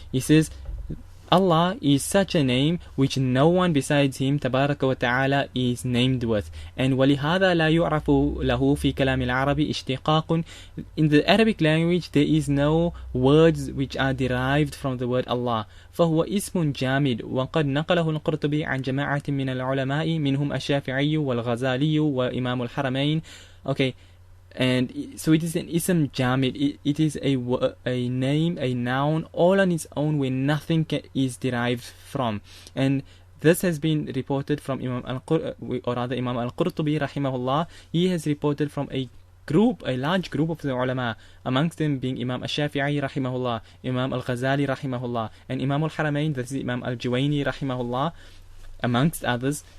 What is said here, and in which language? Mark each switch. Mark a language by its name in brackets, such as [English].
[English] He says, Allah is such a name which no one besides Him, [Arabic] Tabaraka wa Ta'ala, [English] is named with. [Arabic] And وَلِهَذَا لَا يُعْرَفُ لَهُ فِي كَلَامِ الْعَرَبِ اشْتِقَاقٌ. [English] In the Arabic language, there is no words which are derived from the word Allah. [Arabic] فهو اسم جامد وقد نقله القرطبي عن جماعة من العلماء منهم الشافعي والغزالي وإمام الحرمين. [English] Okay, and so it is an ism jamid. It is a name, a noun, all on its own where nothing is derived from. And this has been reported from Imam Al-Qurtubi rahimahullah. He has reported from a large group of the ulama, amongst them being Imam Al-Shafi'i rahimahullah, Imam Al-Ghazali rahimahullah, and Imam Al-Haramain, that is Imam Al-Juwayni rahimahullah, amongst others.